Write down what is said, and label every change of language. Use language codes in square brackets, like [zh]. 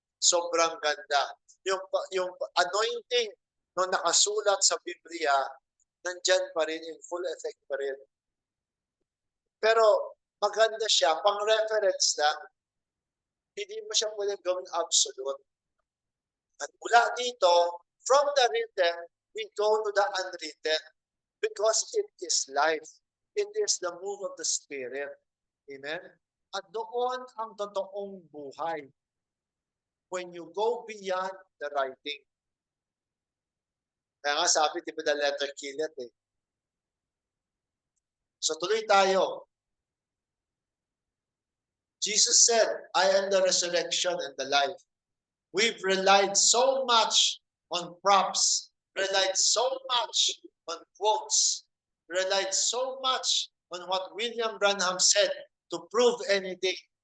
[tl] Sobrang ganda. Yung anointing no nakasulat sa Biblia, nandyan pa rin, in full effect pa rin. Pero maganda siya, pang-reference lang. Hindi mo siya pwedeng gawing absolute. [en] At mula dito, from the written, we go to the unwritten because it is life. It is the move of the Spirit. Amen? [tl] At doon ang totoong buhay. [en] When you go beyond the writing. Kaya nga sabi, di ba the letter kill it eh. [tl] So tuloy tayo. [en] Jesus said, I am the resurrection and the life. We've relied so much on props, relied so much on quotes, relied so much on what William Branham said to prove anything.